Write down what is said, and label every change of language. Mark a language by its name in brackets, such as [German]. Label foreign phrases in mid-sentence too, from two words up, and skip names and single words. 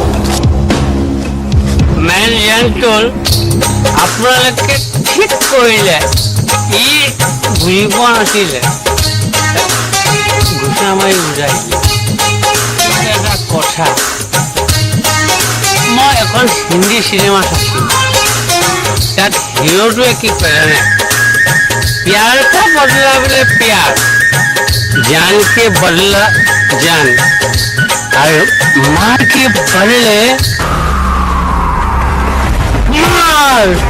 [Assamese] মেন জেন্টুল আপোনালোকে ঠিক কৰিলে, ই বুজি পোৱা নাছিলে, ঘোচা মাৰি বুজাই দিলে। এটা কথা, মই এখন হিন্দী চিনেমা চাইছিলোঁ, তাত হিৰোটোৱে কি কৰে জানে? [Hindi] प्यार का बदला बोले प्यार, जान के बदला जान, और मार के बदले मार।